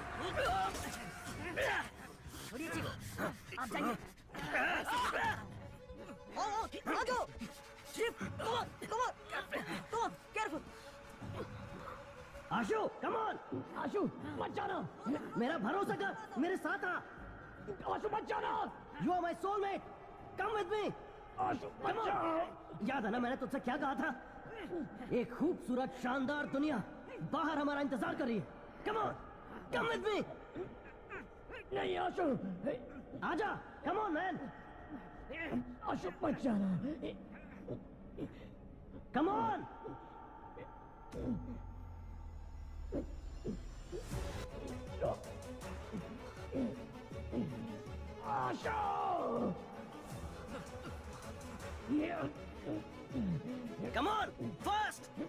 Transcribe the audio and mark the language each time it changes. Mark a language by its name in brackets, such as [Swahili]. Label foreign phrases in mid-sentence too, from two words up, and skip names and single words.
[Hindi] छोड़िए जी, आप जाइए। आ जाओ। [English] Chip, come on, come on, come on, careful. आशु, come on, [Hindi] आशु, मत जाना, मेरा भरोसा कर, मेरे साथ आ, आशु मत जाना, [English] you are my soulmate, come with me, [Hindi] आशु मत जाओ, याद है ना मैंने तुझसे क्या कहा था, एक खूबसूरत शानदार दुनिया बाहर हमारा इंतजार कर रही है, [English] come on, come with me, [Hindi] नहीं आशु, आजा, [English] come on man, [Hindi] आशु मत जाना, [English] come on. Asho! Come on, fast!